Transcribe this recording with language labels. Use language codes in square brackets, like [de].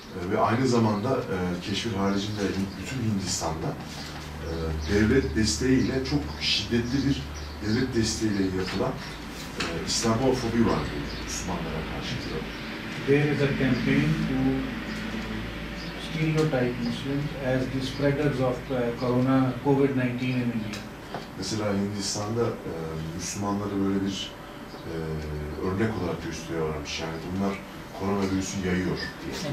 [tr] Ve aynı zamanda Keşmir haricinde bütün Hindistan'da devlet desteğiyle çok şiddetli bir devlet desteğiyle yapılan İslamofobi var Müslümanlara karşı diyor. [en] There is a campaign to stereotype Muslims as the spreaders of COVID-19 in India. [tr] Mesela Hindistan'da Müslümanları böyle bir örnek olarak gösteriyorlarmış. Yani bunlar koronavirüsü yayıyor diye.